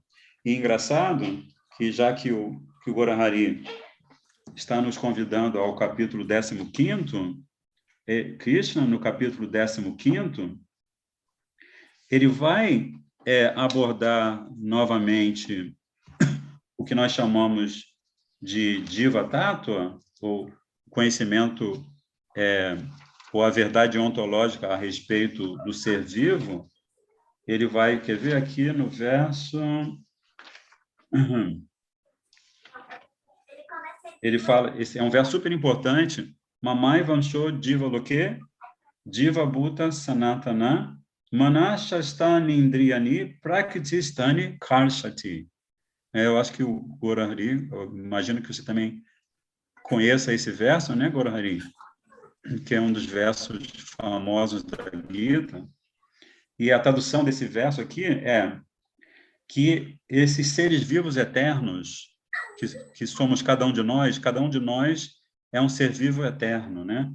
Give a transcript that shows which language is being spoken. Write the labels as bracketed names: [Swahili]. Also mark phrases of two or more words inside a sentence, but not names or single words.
[Portuguese] E engraçado que, já que o Gorahari está nos convidando ao capítulo 15º, Krishna, no capítulo 15º, ele vai abordar novamente o que nós chamamos de [Sanskrit] Jiva Tattva, [Portuguese] ou conhecimento, ou a verdade ontológica a respeito do ser vivo. Ele vai, quer ver aqui no verso... Ele fala, esse é um verso super importante, [Sanskrit] Mamai Vansho Jiva Loke, Jiva Bhuta Sanatana, Manashastani Indriyani, Prakrtistani Karshati. [Portuguese] Eu acho que o Gorahari, eu imagino que você também conheça esse verso, né, Gorahari? Que é um dos versos famosos da Gita. E a tradução desse verso aqui é que esses seres vivos eternos, que somos cada um de nós é um ser vivo eterno, né?